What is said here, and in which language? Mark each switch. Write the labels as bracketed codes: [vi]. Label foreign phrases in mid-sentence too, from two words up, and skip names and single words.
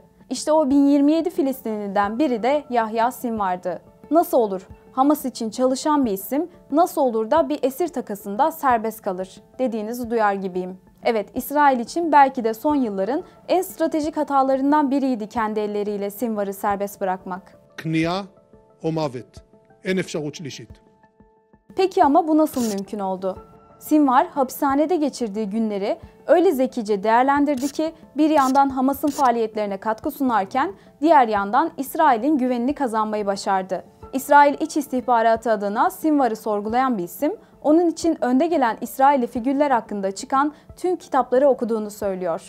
[tr] İşte o 1027 Filistinliden biri de Yahya Sinvar'dı. Nasıl olur? Hamas için çalışan bir isim nasıl olur da bir esir takasında serbest kalır dediğinizi duyar gibiyim. Evet, İsrail için belki de son yılların en stratejik hatalarından biriydi kendi elleriyle Sinvar'ı serbest bırakmak. [he] כניעה או מוות. אין אפשרות שלישית. [tr] Peki ama bu nasıl mümkün oldu? Sinvar hapishanede geçirdiği günleri öyle zekice değerlendirdi ki bir yandan Hamas'ın faaliyetlerine katkı sunarken diğer yandan İsrail'in güvenini kazanmayı başardı. İsrail İç İstihbaratı adına Sinvar'ı sorgulayan bir isim, onun için önde gelen İsrailli figürler hakkında çıkan tüm kitapları okuduğunu söylüyor.